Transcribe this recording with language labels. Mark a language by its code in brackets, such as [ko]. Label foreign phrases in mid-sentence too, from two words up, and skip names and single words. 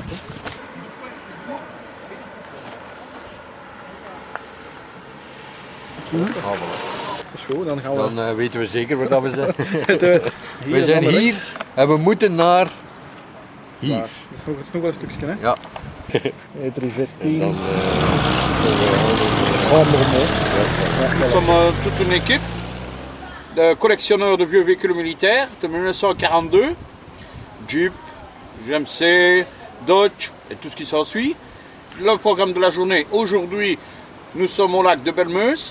[nl] Ah, voilà. Dat is goed, dan gaan we... Dan weten we zeker waar dat we zijn. Hier We zijn naar hier rechts. en we moeten naar hier. Daar. Dat is nog wel een stukje, hè? Ja. E314. Dan, [fr] Nous sommes toute une équipe de collectionneurs de vieux véhicules militaires de 1942, Jeep, GMC, Dodge et tout ce qui s'ensuit. Le programme de la journée, aujourd'hui, nous sommes au lac de Belmeuse.